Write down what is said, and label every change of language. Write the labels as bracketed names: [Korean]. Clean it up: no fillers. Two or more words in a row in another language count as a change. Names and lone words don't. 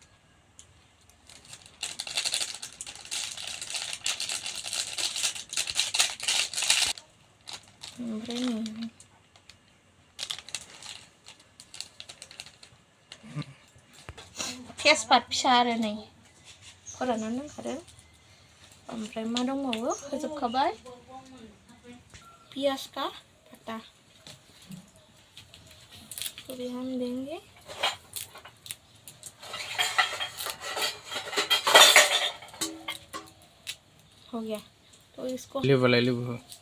[Bodo] ओमफ्राय नै तेजपात फिसा आरो नै फोराननानै दोनखादों। ओमफ्राय मा दंबावो, होजोबखाबाय। [Hindi] पियाज का पत्ता तो भी हम देंगे। हो गया, तो इसको [Bodo] लेबो